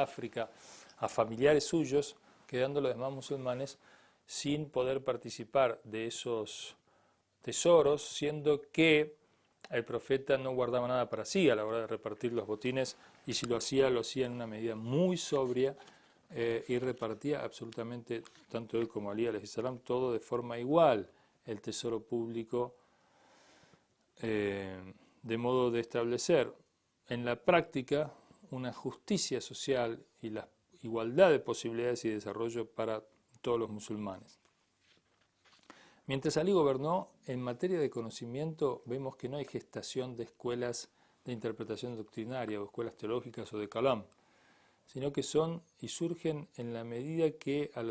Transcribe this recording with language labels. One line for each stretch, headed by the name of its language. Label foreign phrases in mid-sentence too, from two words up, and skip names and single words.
Spanish: África, a familiares suyos, quedando los demás musulmanes sin poder participar de esos tesoros, siendo que el profeta no guardaba nada para sí a la hora de repartir los botines, y si lo hacía en una medida muy sobria, y repartía absolutamente, tanto él como Ali
Arabic: عليه السلام,
Spanish: todo de forma igual, el tesoro público, de modo de establecer en la práctica una justicia social y la igualdad de posibilidades y desarrollo para todos los musulmanes. Mientras Ali gobernó, en materia de conocimiento vemos que no hay gestación de escuelas de interpretación doctrinaria o escuelas teológicas o de kalam, sino que son y surgen en la medida que a lo